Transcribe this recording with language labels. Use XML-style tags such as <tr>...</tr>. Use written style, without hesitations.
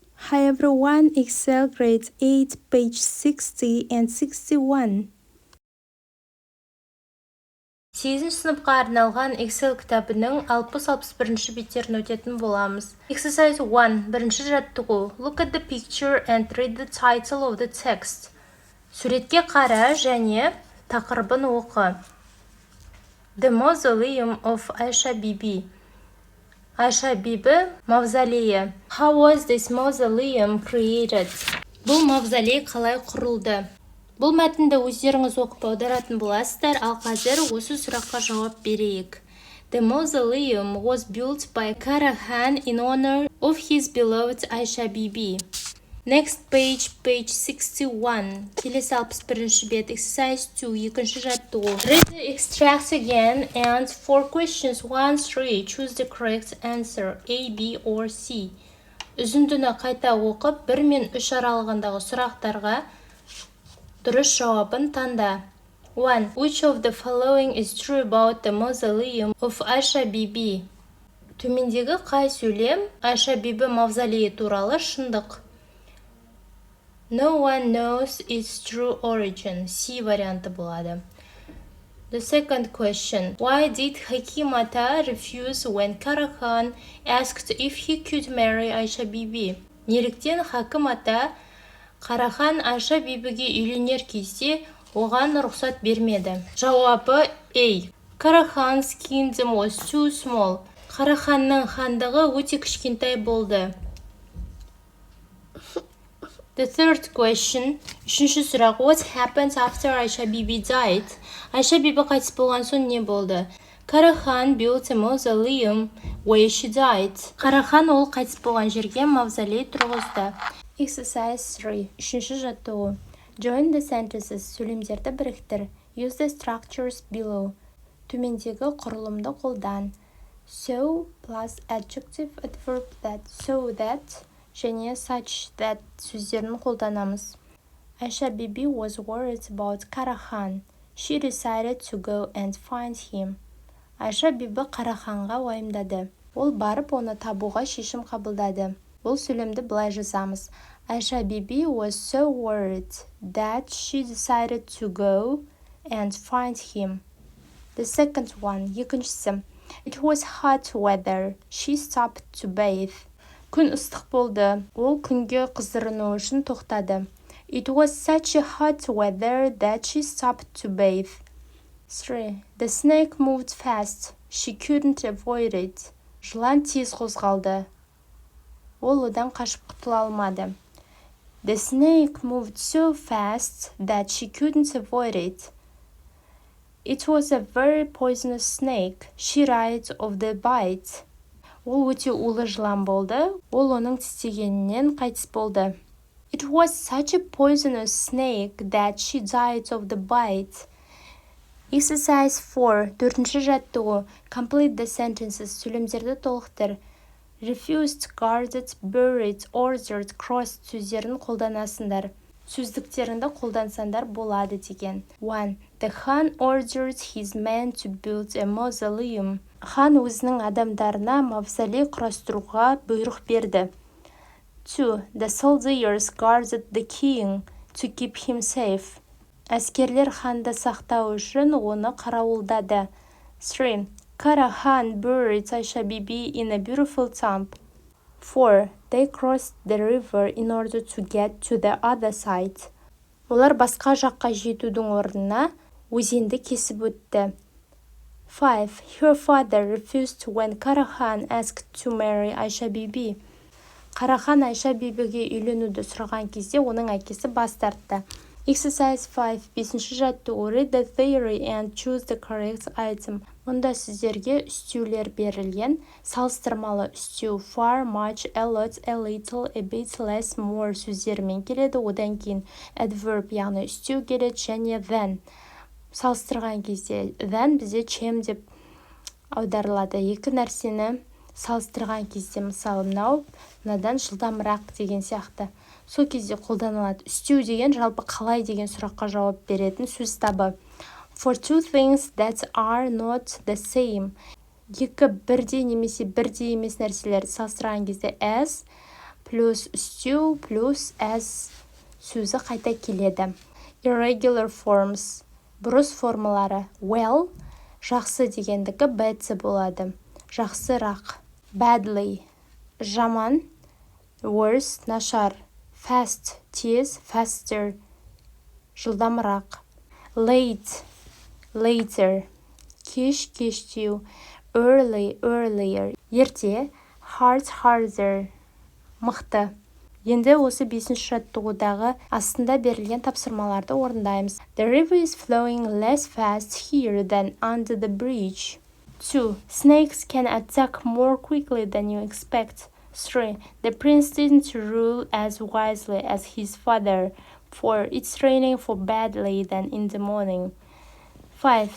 <en>Hi everyone, Excel grade 8, page 60 and 61.</en> <kk>8-ші сыныпқа арналған Excel кітабының 60-61 беттерін өтетін боламыз.</kk> <en>Exercise 1.</en> <kk>Бірінші жаттығу.</kk> <en>Look at the picture and read the title of the text.</en> <kk>Суретке қара және тақырыбын оқы.</kk> <en>The Mausoleum of Aisha Bibi.</en> <kk>Aisha Bibi мавзолейі.</kk> <en>How was this mausoleum created?</en> <kk>Бұл мавзолей қалай құрылды? Бұл мәтінді өздеріңіз оқып аударатын боласыздар, ал қазір осы сұраққа жауап берейік.</kk> <en>The mausoleum was built by Karahan in honor of his beloved Aisha Bibi. Next page, page 61.</en> <kk>Келесі 61 бет,</kk> <en>exercise 2,</en> <kk>екінші жаттығу.</kk> <en>Read the extract again and for questions 1-3, choose the correct answer, A, B or C.</en> <kk>Үзіндіні қайта оқып, 1 мен 3 аралығындағы сұрақтарға дұрыс жауабын таңда.</kk> <en>1. Which of the following is true about the mausoleum of Aisha Bibi?</en> <kk>Төмендегі қай сөйлем Aisha Bibi мавзолейі туралы шындық?</kk> <en>No one knows its true origin.</en> <kk>C варианты болады.</kk> <en>The second question. Why did Hakim Ata refuse when Karahan asked if he could marry Aisha Bibi?</en> <kk>Неліктен Хаким Ата Қарахан Айша Бибіге үйленер кезде оған рұқсат бермеді? Жауабы A.</kk> <en>Карахан's kingdom was too small.</en> <kk>Қараханның хандығы өте кішкентай болды.</kk> <en>The third question.</en> <kk>Үшінші сұрақ.</kk> <en>What happened after Aisha Bibi died?</en> <kk>Айша Биби қайтыс болған соң не болды?</kk> <en>Карахан built a mausoleum where she died.</en> <kk>Қарахан ол қайтыс болған жерге мавзолей тұрғызды.</kk> <en>Exercise 3.</en> <kk>Үшінші жаттығу.</kk> <en>Join the sentences.</en> <kk>Сөйлемдерді біріктір.</kk> <en>Use the structures below.</en> <kk>Төмендегі құрылымды қолдан.</kk> <en>So plus adjective, adverb that, so that және such that</en> <kk>сөздерін қолданамыз.</kk> <en>Aisha Bibi was worried about Karahan. She decided to go and find him.</en> <kk>Айша Биби Қараханға уайымдады. Ол барып оны табуға шешім қабылдады. Бұл сөйлемді былай жазамыз.</kk> <en>Aisha Bibi was so worried that she decided to go and find him. The second one.</en> <kk>Екіншісі.</kk> <en>It was hot weather. She stopped to bathe.</en> <kk>Күн ыстық болды. Ол күнге қыздырыну үшін тоқтады.</kk> <en>It was such a hot weather that she stopped to bathe. 3. The snake moved fast. She couldn't avoid it.</en> <kk>Жылан тез қозғалды. Ол одан қашып құтыла алмады.</kk> <en>The snake moved so fast that she couldn't avoid it. It was a very poisonous snake. She died of the bite.</en> <kk>Ол өте улы жылан болды. Ол оның тістегенінен қайтыс болды.</kk> <en>It was such a poisonous snake that she died of the bite. Exercise 4.</en> <kk>Төртінші жаттығу.</kk> <en>Complete the sentences.</en> <kk>Сөйлемдерді толықтыр.</kk> <en>Refused, guarded, buried, ordered, crossed</en> <kk>сөздерін қолданасыңдар. Сөздіктеріңді қолдансаңдар болады деген.</kk> <en>1. The Khan ordered his men to build a mausoleum.</en> <kk>Хан өзінің адамдарына мавзолей құрастыруға бұйрық берді.</kk> <en>2. The soldiers guarded the king to keep him safe.</en> <kk>Әскерлер ханды сақтау үшін оны қарауылдады.</kk> <en>3. Karahan buried Aisha Bibi in a beautiful tomb. 4. They crossed the river in order to get to the other side.</en> <kk>Олар басқа жаққа жетудің орнына өзенді кесіп өтті.</kk> <en>5. Her father refused when Karahan asked to marry Aisha Bibi.</en> <kk>Қарахан Айша Бибіге үйленуді сұраған кезде оның әкесі бас тартты.</kk> <en>Exercise 5.</en> <kk>5-ші жаттығу.</kk> <en>Read the theory and choose the correct item.</en> <kk>Онда сіздерге үстеулер берілген. Салыстырмалы үстеу</kk> <en>far, much, a lot, a little, a bit, less, more</en> <kk>сөздерімен келеді. Одан кейін adverb яғни үстеу келеді және than. Салыстырған кезде than бізде чем деп аударылады. Екі нәрсені салыстырған кезде мысалы мынадан жылдамырақ деген сияқты. Сол кезде қолданылады. Үстеу деген жалпы қалай деген сұраққа жауап беретін сөз табы.</kk> <en>For two things that are not the same.</en> <kk>Екі бірдей немесе бірдей емес нәрселерді салыстырған кезде as плюс істеу плюс as сөзі қайта келеді.</kk> <en>Irregular forms,</en> <kk>бұрыс формалары. Well, жақсы дегендікі better болады. Жақсырақ.</kk> <en>Badly, жаман. Worse, нашар. Fast, тез.</en> <kk>Faster, жылдамырақ.</kk> <en>Late, later.</en> <kk>Кеш, кештеу.</kk> <en>Early, earlier. Ерте. Hard, harder. Мықты.</en> <kk>Енді осы 5-ші жаттығудағы астында берілген тапсырмаларды орындаймыз.</kk> <en>The river is flowing less fast here than under the bridge. 2. Snakes can attack more quickly than you expect. 3. The prince didn't rule as wisely as his father. 4. It's raining for badly than in the morning. 5.</en>